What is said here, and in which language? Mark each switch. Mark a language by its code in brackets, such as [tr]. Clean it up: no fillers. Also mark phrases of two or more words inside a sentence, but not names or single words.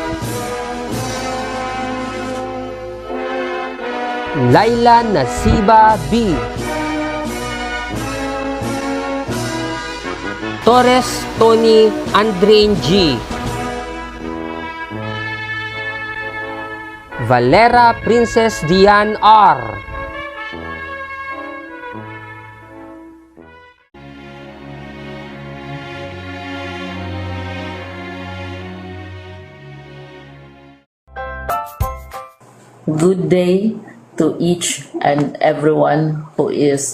[en] Laila Nasiba B. Torres Tony Andrein G. Valera Princess Diane R. Good day to each and everyone who is